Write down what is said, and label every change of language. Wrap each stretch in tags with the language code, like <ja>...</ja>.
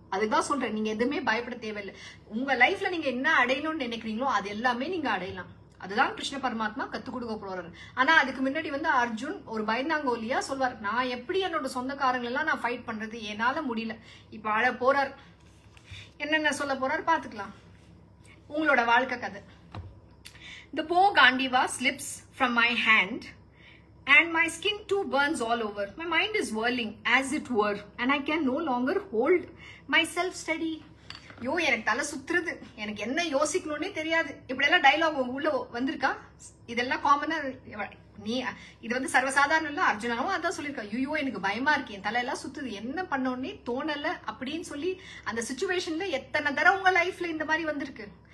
<ta>அதுதான் சொல்றேன், நீங்க எதுவுமே பயப்பட தேவையில்லை. உங்க லைஃப்ல நீங்க என்ன அடையணும்னு நினைக்கிறீங்களோ அது எல்லாமே நீங்க அடையலாம். அதுதான் கிருஷ்ண பரமாத்மா கத்து கொடுக்க போறாரு. ஆனா அதுக்கு முன்னாடி வந்து அர்ஜுன் ஒரு பயந்தாங்கோலியா சொல்வார், நான் எப்படி என்னோட சொந்தக்காரங்க எல்லாம் நான் ஃபைட் பண்றது, என்னால முடியல. இப்ப அழ போறார், என்னென்ன சொல்ல போறார் பாத்துக்கலாம். உங்களோட வாழ்க்கை கதை.</ta> <en>The bow Gandiva slips from my hand and my skin too burns all over. My mind is whirling as it were and I can no longer hold myself steady.</en> <ta>யோ எனக்கு தலை சுத்துறது, எனக்கு என்ன யோசிக்கணும்னே தெரியாது. இப்படி எல்லாம் டைலாக் உள்ள வந்திருக்கா? இதெல்லாம் காமனா நீ இது வந்து சர்வசாதாரணம் இல்ல. அர்ஜுனாவும் அதான் சொல்லியிருக்கா, ஐயோ எனக்கு பயமா இருக்கு, என் தலையெல்லாம் சுத்துது, என்ன பண்ணோன்னே தோணல அப்படின்னு சொல்லி அந்த சிச்சுவேஷன்ல எத்தனை தடவை உங்க லைஃப்ல இந்த மாதிரி வந்திருக்கு.</ta>